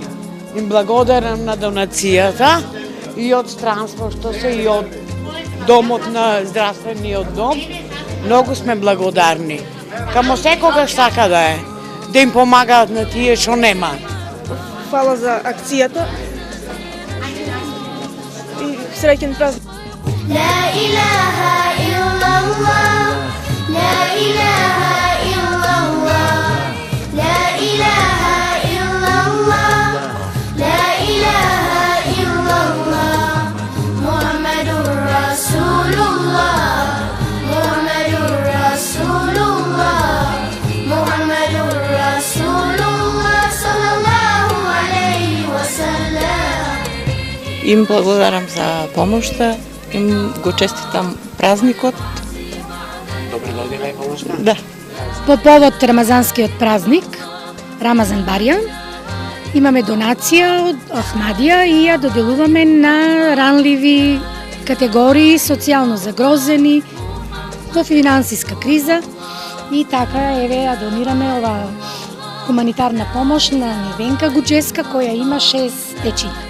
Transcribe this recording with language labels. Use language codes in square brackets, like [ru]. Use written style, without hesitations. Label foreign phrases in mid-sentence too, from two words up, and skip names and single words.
[mk] Им благодарам на донацијата и од странство што се и од домот на здравствениот дом. Многу сме благодарни. Камо секогаш така да е, да им помагаат на тие што немаат. Фала за акцијата и среќен празник. [ar] لا إله إلا الله، لا إله إلا الله، لا إله إلا الله، لا إله إلا الله، محمد رسول الله، محمد رسول الله، محمد رسول الله، صلى الله عليه وسلم. [mk] Им благодарам за помошта, им го честитам празникот. Добре додила и помошта? Да. По повод Рамазанскиот празник, Рамазан Барјан, имаме донација од Ахмадија и ја доделуваме на ранливи категории, социјално загрозени, во финансиска криза и така еве ја донираме ова хуманитарна помош на Невенка Гуџеска која има 6 дечиња.